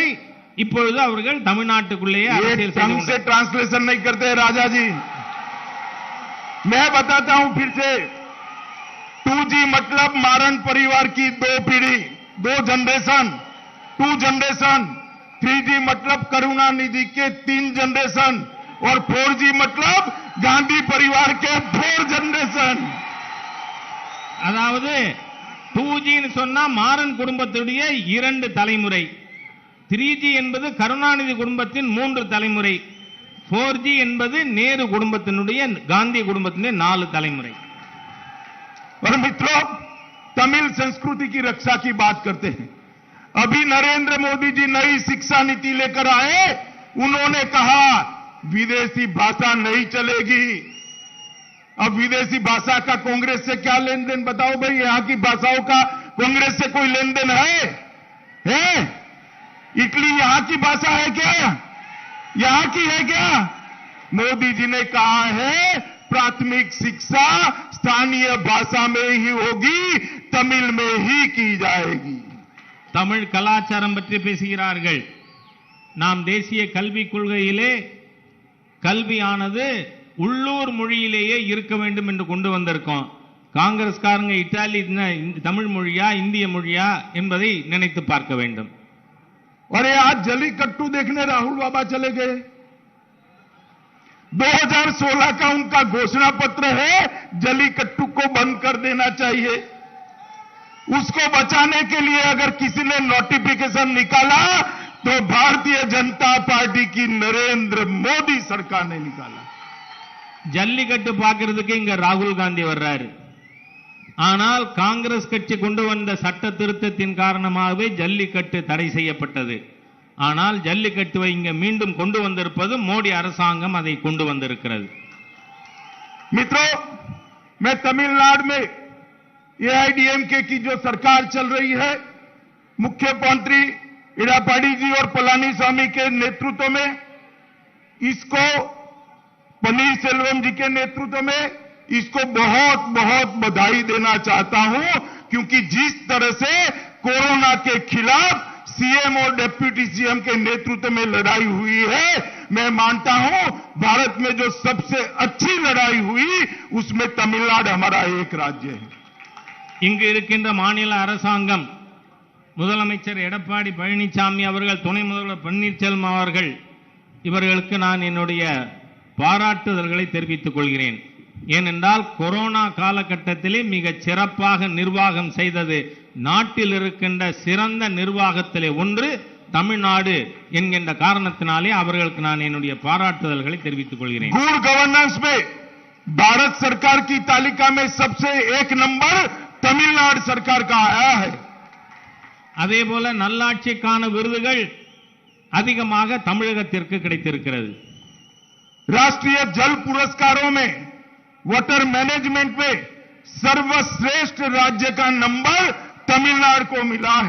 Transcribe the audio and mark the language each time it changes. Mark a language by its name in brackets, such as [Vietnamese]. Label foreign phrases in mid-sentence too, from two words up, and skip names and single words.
[Tamil] இப்பொழுது அவர்கள் தமிழ்நாட்டுக்குள்ளேயே அரசியல் [Hindi] ढंग से ट्रांसलेशन नहीं करते राजा जी। मैं बताता हूं फिर से। 2G मतलब मारन परिवार की 2 पीढ़ी, 2 जनरेशन, 2 जनरेशन। 3G मतलब करुणानिधि के 3 जनरेशन, और 4G मतलब गांधी परिवार के 4 जनरेशन। [Tamil] அதாவது 2G ன்னு சொன்னா மாறன் குடும்பத்துடைய 2 தலைமுறை. 3G என்பது கருணாநிதி குடும்பத்தின் 3 தலைமுறை. 4G என்பது நேரு குடும்பத்தினுடைய காந்தி குடும்பத்தினுடைய 4 தலைமுறை. [Hindi] और मित्रों, तमिल संस्कृति की रक्षा की बात करते हैं। अभी नरेंद्र मोदी जी नई शिक्षा नीति लेकर आए। उन्होंने कहा विदेशी भाषा नहीं चलेगी। अब विदेशी भाषा का कांग्रेस से क्या लेन देन? बताओ भाई, यहां की भाषाओं का कांग्रेस से कोई लेन देन है? इटली यहां की भाषा है क्या? यहां की है क्या? मोदी जी ने कहा है प्राथमिक शिक्षा स्थानीय भाषा में ही होगी, तमिल में ही की जाएगी। [Tamil] தமிழ் கலாச்சாரம் பற்றி பேசுகிறார்கள். நாம் தேசிய கல்விக் கொள்கையிலே கல்வியானது உள்ளூர் மொழியிலேயே இருக்க வேண்டும் என்று கொண்டு வந்திருக்கோம். காங்கிரஸ்காரங்க இத்தாலி தமிழ் மொழியா இந்திய மொழியா என்பதை நினைத்து பார்க்க வேண்டும். [Hindi] अरे आज जलीकट्टू देखने राहुल बाबा चले गए। 2016 का उनका घोषणा पत्र है जलीकट्टू को बंद कर देना चाहिए। उसको बचाने के लिए अगर किसी ने नोटिफिकेशन निकाला तो भारतीय जनता पार्टी की नरेंद्र मोदी सरकार ने निकाला। [Tamil] ஜல்லிக்கட்டு பார்க்கிறதுக்கு இங்க ராகுல் காந்தி வர்றாரு. ஆனால் காங்கிரஸ் கட்சி கொண்டு வந்த சட்ட திருத்தத்தின் காரணமாகவே ஜல்லிக்கட்டு தடை செய்யப்பட்டது. ஆனால் ஜல்லிக்கட்டுவை இங்க மீண்டும் கொண்டு வந்திருப்பது மோடி அரசாங்கம் அதை கொண்டு வந்திருக்கிறது. [Hindi] मित्रों, मैं तमिलनाडु में एआईडीएमके की जो सरकार चल रही है, मुख्यमंत्री इडापाडी जी और पलानीस्वामी के नेतृत्व में, इसको पनीरसेल्वम जी के नेतृत्व में इसको बहुत बहुत बधाई देना चाहता हूं, क्योंकि जिस तरह से कोरोना के खिलाफ सीएम और [English] deputy CM [Hindi] के नेतृत्व में लड़ाई हुई है, मैं मानता हूं भारत में जो सबसे अच्छी लड़ाई हुई उसमें तमिलनाडु हमारा एक राज्य है. [Tamil] இங்கு இருக்கின்ற மாநில அரசாங்கம், முதலமைச்சர் எடப்பாடி பழனிசாமி அவர்கள், துணை முதல்வர் பன்னீர்செல்வம் அவர்கள், இவர்களுக்கு நான் என்னுடைய பாராட்டுதல்களை தெரிவித்துக் கொள்கிறேன். ஏனென்றால் கொரோனா காலகட்டத்திலே மிக சிறப்பாக நிர்வாகம் செய்தது நாட்டில் இருக்கின்ற சிறந்த நிர்வாகத்திலே ஒன்று தமிழ்நாடு என்கின்ற காரணத்தினாலே அவர்களுக்கு நான் என்னுடைய பாராட்டுதல்களை தெரிவித்துக் கொள்கிறேன். [English] good governance [Hindi] में भारत सरकार की तालिका में सबसे एक नंबर तमिलनाडु सरकार का आया है. [Tamil] அதேபோல நல்லாட்சிக்கான விருதுகள் அதிகமாக தமிழகத்திற்கு கிடைத்திருக்கிறது. [Hindi] राष्ट्रीय जल पुरस्कारों में [English] water management [Hindi] में सर्वश्रेष्ठ राज्य का नंबर तमिलनाडु को मिला है.